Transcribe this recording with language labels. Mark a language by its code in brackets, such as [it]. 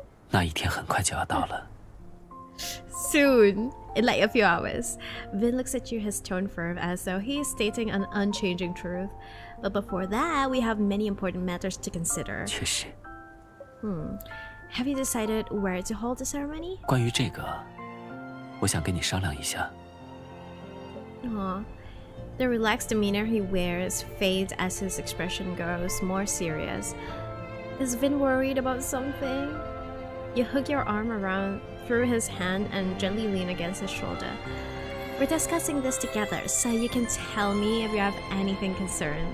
[zh] 那一天很快就要到了。 [en] Soon, in like a few hours. Vin looks at you, his tone firm, as though he is stating an unchanging truth. But before that, we have many important matters to consider. [zh] 确实。 [en] Have you decided where to hold the ceremony? [zh] 关于这个，我想跟你商量一下。 [en] The relaxed demeanor he wears fades as his expression grows more serious. Is Vin worried about something? You hook your arm around through his hand and gently lean against his shoulder. We're discussing this together, so you can tell me if you have anything concerned.